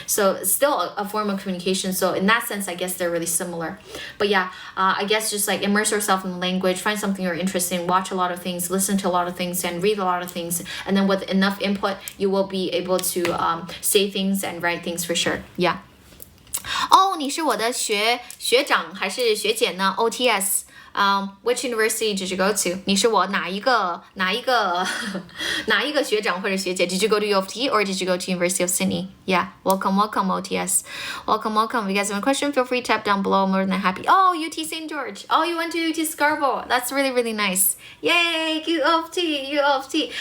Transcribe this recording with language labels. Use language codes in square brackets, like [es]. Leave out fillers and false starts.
[en] So it's still a form of communication. So in that sense, I guess they're really similar. But yeah, I guess just like immerse yourself in the language, find something you're interested in, watch a lot of things, listen to a lot of things, and read a lot of things. And then with enough input, you will be able to say things and write things for sure. Yeah. [zh] 哦，你是我的学长还是学姐呢 ？OTS. [en] Which university did you go to? [zh] 你是我哪一个学长或者学姐? [en] Did you go to U of T or did you go to University of Sydney? Yeah, welcome OTS. Welcome. If you guys have a question, feel free to tap down below. I'm more than happy. Oh, UT St. George. Oh, you went to UT Scarborough. That's really, really nice. Yay, U of T.